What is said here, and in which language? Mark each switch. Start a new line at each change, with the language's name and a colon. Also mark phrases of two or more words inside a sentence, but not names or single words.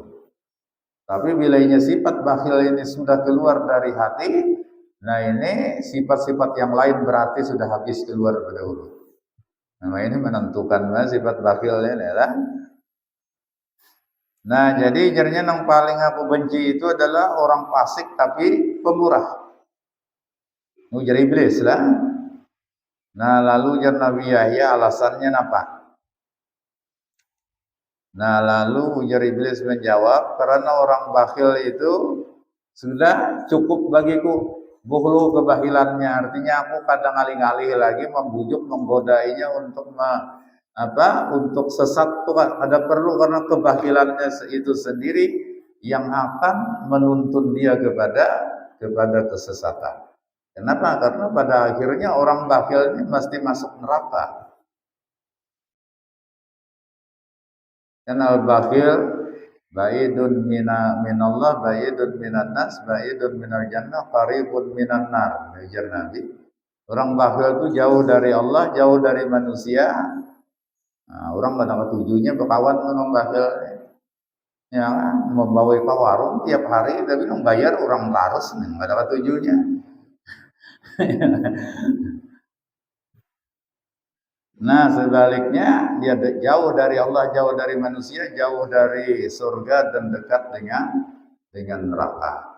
Indonesian: Tapi bila ini sifat bakhil ini sudah keluar dari hati, nah ini sifat-sifat yang lain berarti sudah habis keluar berdahulu. Nah ini menentukan sifat bakhil ini adalah. Nah jadi jadinya yang paling aku benci itu adalah orang fasik tapi pemurah.
Banjar: Ujar iblis lah.
Indonesian: Nah lalu ujar Nabi Yahya alasannya apa? Nah lalu ujar iblis menjawab, karena orang bakhil itu sudah cukup bagiku buhlu kebahilannya. Artinya aku kadang ngalih-ngalih lagi membujuk, menggodainya untuk untuk sesat tuh ada perlu, karena kebahilannya itu sendiri yang akan menuntun dia kepada kesesatan. Kenapa? Karena pada akhirnya orang bakhil ini mesti masuk neraka.
Arabic: Kan البخيل بعيد من الله, بعيد من الناس، بعيد من الجنة، قريب من النار.
Banjar: Ujar Nabi.
Indonesian: Orang bakhil itu jauh dari Allah, jauh dari manusia. Nah, orang pada ketujuhnya berkawan orang bakhil. Ya, membawa ke warung tiap hari, tapi membayar orang tarus, nggak ada ketujuhnya. Nah, sebaliknya dia jauh dari Allah, jauh dari manusia, jauh dari surga dan dekat dengan neraka.